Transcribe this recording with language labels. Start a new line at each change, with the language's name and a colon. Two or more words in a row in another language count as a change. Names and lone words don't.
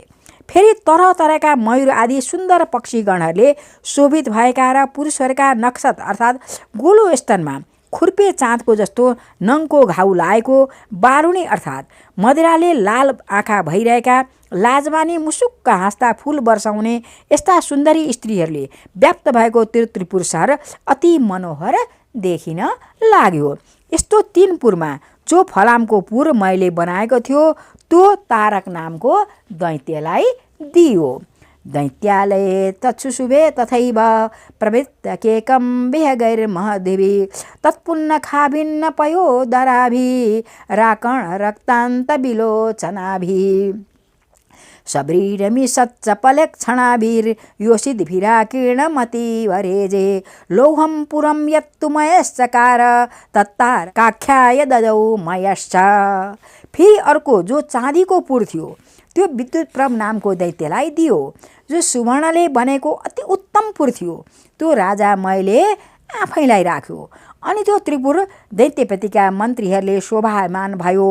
Nepali: फेरि तरह तरहका मयूर आदि सुन्दर पक्षीगणहरूले शोभित भएका र पुरुषहरूका नक्सत अर्थात् गोलो स्तनमा खुर्पे चाँदको जस्तो नङको घाउ लागेको, बारुणी अर्थात् मदिराले लाल आँखा भइरहेका, लाजवानी मुसुक्क हाँस्दा फुल वर्षाउने यस्ता सुन्दरी स्त्रीहरूले व्याप्त भएको त्रिपुर सहर अति मनोहर देखिन लाग्यो। यस्तो 3 पुरमा जो फलामको पुर मैले बनाएको थियो त्यो तारक नामको दैत्यलाई दियो।
Sanskrit: दैत्यालये तत्सुशुभे तथैव प्रवृत्तकेकं विहगैर्महद्भिः तत्पुन्न खाभिन्न पयोदराभिः राकण रक्तान्त विलोचनाभिः शबरीरमिषच्चपलक्षणाभिर्योषिद्भिराकीर्णमतिवरेजे लौहं पुरं यत्तु मयश्चकार तत्तारकाख्याय ददौ मयश्च।
Nepali: फेरि अर्को जो चाँदीको पुर थियो त्यो विद्युत प्रभ नामको दैत्यलाई दियो। जो सुवर्णले बनेको अति उत्तम पुर थियो त्यो राजा मैले आफैलाई राख्यो। अनि त्यो त्रिपुर दैत्यपतिका मन्त्रीहरूले शोभामान भयो।